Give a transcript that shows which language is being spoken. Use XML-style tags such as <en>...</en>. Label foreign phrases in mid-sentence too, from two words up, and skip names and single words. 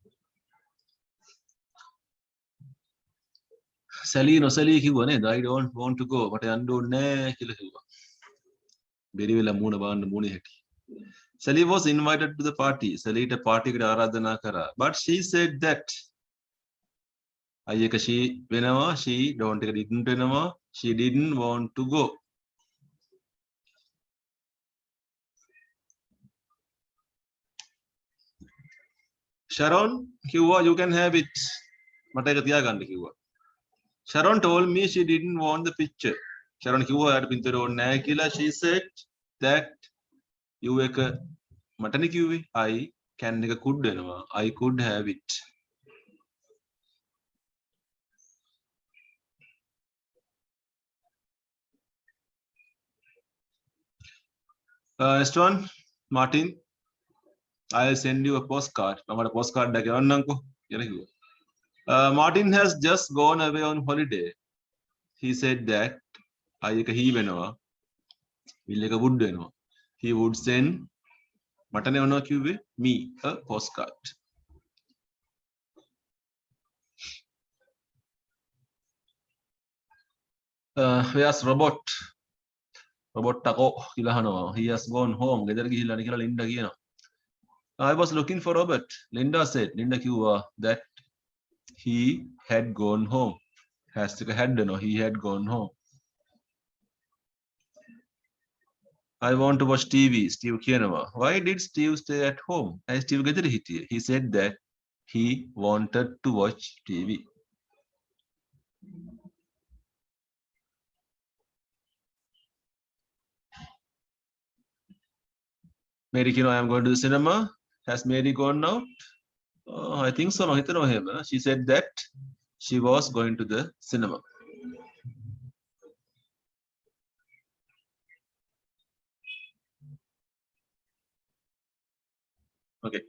<si>Sally නොසැලී කිව්වා නේද?</si> <en>I don't want to go,</en> <si>මට යන්න ඕනේ නෑ කියලා කිව්වා. බැරි වෙලා මූණ බාන්න මූණේ හැටි.</si> <en>Sally was invited to the party.</en> <si>Sallyට party එකට ආරාධනා කරා.</si> <en>But she said that අයක she වෙනවා, she don't එක didn't වෙනවා, she didn't want to go. Sharon කිව්වා you can have it.</en> <si>මට ඒක තියාගන්න කිව්වා.</si> <en>Sharon told me she didn't want the picture.</en> <si>Sharon කිව්වා යාට පින්තූර ඕනේ නැහැ කියලා.</si> <en>She said that you</en> <si>එක මටනේ කිව්වේ.</si> <en>I can එක could වෙනවා. I could have it. Next one, Martin. I'll send you a postcard.</en> <si>මමට postcard එකක් එවන්නම්කෝ කියලා කිව්වා.</si> <en>Martin has just gone away on holiday. He said that අයක he වෙනවා. will එක would වෙනවා. He would send</en> <si>මටනේ වෙනවා කිව්වේ</si> <en>me a postcard. Where's robot?</en> <si>Robot ටකෝ කියලා අහනවා.</si> <en>He has gone home.</en> <si>ගෙදර ගිහිල්ලානේ කියලා ලින්ඩා කියනවා.</si> <en>I was looking for Robert. Linda said. Linda කිව්වා that he had gone home. Has එක had no. He had gone home. I want to watch TV. Steve කියනවා. Why did Steve stay at home?</en> <si>Steve ගෙදර හිටියේ.</si> <en>He said that he wanted to watch TV. Mary කියනවා I am going to the cinema. Has Mary gone out? I think so.</en> <si>මම හිතනවා එහෙම.</si> <en>She said that she was going to the cinema. Okay.</en>